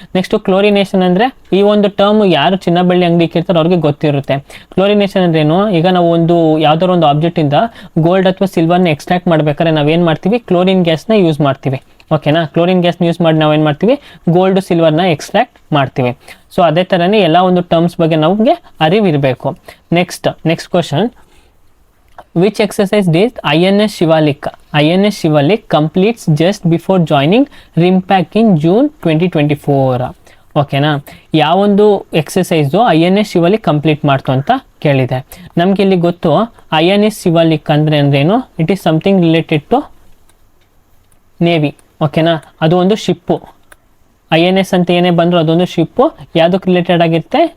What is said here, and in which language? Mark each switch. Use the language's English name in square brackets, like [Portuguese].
[Kannada] Next chlorination ಅಂದರೆ, ಈ ಒಂದು ಟರ್ಮ್ ಯಾರು ಚಿನ್ನ ಬೆಳ್ಳಿ ಅಂಗಡಿ ಇಕ್ಕಿರ್ತಾರೋ ಅವ್ರಿಗೆ ಗೊತ್ತಿರುತ್ತೆ. ಕ್ಲೋರಿನೇಷನ್ ಅಂದ್ರೆ ಏನು? ಈಗ ನಾವು ಯಾವ್ದಾದ್ರು ಒಂದು ಆಬ್ಜೆಕ್ಟಿಂದ ಗೋಲ್ಡ್ ಅಥವಾ ಸಿಲ್ವರ್ನ ಎಕ್ಸ್ಟ್ರಾಕ್ಟ್ ಮಾಡ್ಬೇಕಾದ್ರೆ ನಾವೇನು ಮಾಡ್ತೀವಿ? ಕ್ಲೋರಿನ್ ಗ್ಯಾಸ್ನ ಯೂಸ್ ಮಾಡ್ತೀವಿ. ಓಕೆನಾ? ಕ್ಲೋರಿನ್ ಗ್ಯಾಸ್ನ ಯೂಸ್ ಮಾಡಿ ನಾವೇನು ಮಾಡ್ತೀವಿ? ಗೋಲ್ಡ್ ಸಿಲ್ವರ್ನ ಎಕ್ಸ್ಟ್ರಾಕ್ಟ್ ಮಾಡ್ತೀವಿ. ಸೊ ಅದೇ ಥರನೇ ಎಲ್ಲ ಒಂದು ಟರ್ಮ್ಸ್ ಬಗ್ಗೆ ನಮಗೆ ಅರಿವಿರಬೇಕು. [English] Next question, which exercise did INS Shivalik completes just before joining RIMPAC in June 2024? [Kannada] ಓಕೆನಾ? ಯಾವೊಂದು ಎಕ್ಸಸೈಸು INS ಶಿವಾಲಿಕ್ ಕಂಪ್ಲೀಟ್ ಮಾಡ್ತು ಅಂತ ಕೇಳಿದೆ. ನಮ್ಗೆ ಇಲ್ಲಿ ಗೊತ್ತು INS ಶಿವಾಲಿಕ್ ಅಂದ್ರೇನು? [English] It is something related to navy. [Kannada] ಓಕೆನಾ? ಅದು ಒಂದು ಶಿಪ್ಪು. INS ಅಂತ ಏನೇ ಬಂದರೂ ಅದೊಂದು ಶಿಪ್ಪು. ಯಾವುದಕ್ಕೆ ರಿಲೇಟೆಡ್ ಆಗಿರುತ್ತೆ?